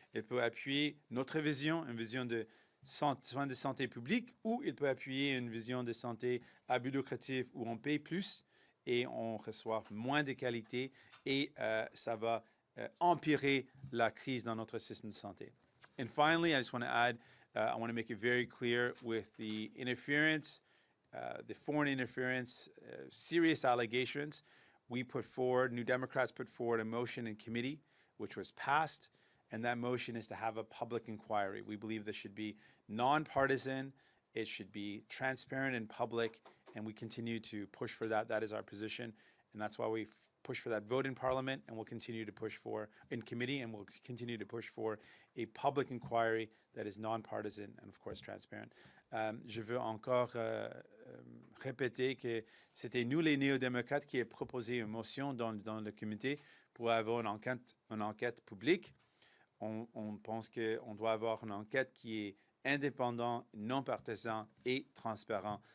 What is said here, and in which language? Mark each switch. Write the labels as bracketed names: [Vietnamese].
[French] Il peut appuyer notre vision, une vision de soins de santé publique, ou il peut appuyer une vision de santé à but lucratif où on paye plus et on reçoit moins de qualité et ça va empirer la crise dans notre système de santé. [English] And finally, I just want to add, I want to make it very clear with the interference, the foreign interference, serious allegations, we put forward, New Democrats put forward a motion in committee, which was passed, and that motion is to have a public inquiry. We believe this should be nonpartisan, it should be transparent and public, and we continue to push for that. That is our position, and that's why we push for that vote in Parliament, and we'll continue to push for in committee, and we'll continue to push for a public inquiry that is nonpartisan and, of course, transparent. [French] Je veux encore répéter que c'était nous, les néo-démocrates, qui avons proposé une motion dans le comité pour avoir une enquête publique. On pense qu'on doit avoir une enquête qui est indépendante, non partisan et transparent.